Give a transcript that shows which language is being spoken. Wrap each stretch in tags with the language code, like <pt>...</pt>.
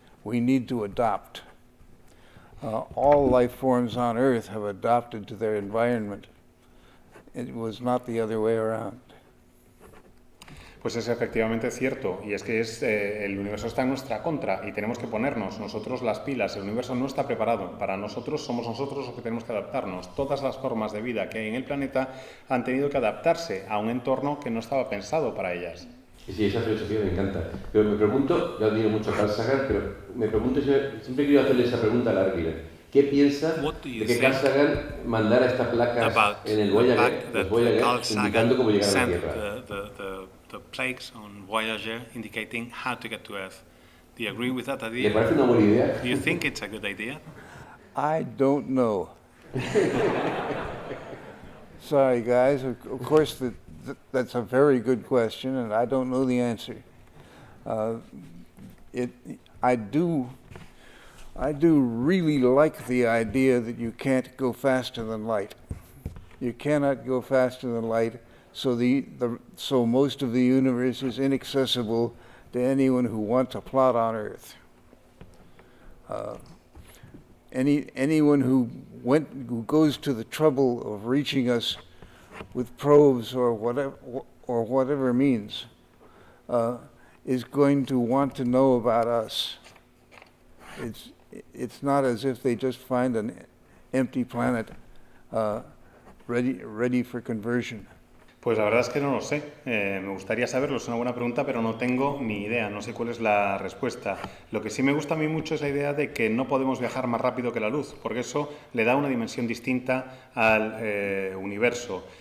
<en>We need to adopt. All life forms on Earth have adopted to their environment. It was not the other way around.</en> <es>Pues es efectivamente cierto, y es que el universo está en nuestra contra y tenemos que ponernos nosotros las pilas. El universo no está preparado. Para nosotros somos nosotros los que tenemos que adaptarnos. Todas las formas de vida que hay en el planeta han tenido que adaptarse a un entorno que no estaba pensado para ellas. Sí, esa filosofía me encanta. Pero me pregunto, yo admiro mucho a Carl Sagan, pero me pregunto, siempre quiero hacerle esa pregunta a Larry Niven. ¿Qué piensa de que Carl Sagan mandara estas placas en el Voyager, indicando cómo llegar a la Tierra?</es> <en>The plaques on Voyager indicating how to get to Earth. Do you agree with that idea?</en> <es>¿Le parece una buena idea?</es> <en>Do you think it's a good idea? I don't know. Sorry, guys. Of course, that's a very good question, and I don't know the answer. I do really like the idea that you can't go faster than light. You cannot go faster than light, so most of the universe is inaccessible to anyone who wants a plot on Earth. Anyone who goes to the trouble of reaching us with probes or whatever means is going to want to know about us. It's not as if they just find an empty planet ready for conversion?</en> <es>Pues la verdad es que no lo sé. Me gustaría saberlo, es una buena pregunta, pero no tengo ni idea, no sé cuál es la respuesta. Lo que sí me gusta a mí mucho es la idea de que no podemos viajar más rápido que la luz, porque eso le da una dimensión distinta al universo.</es>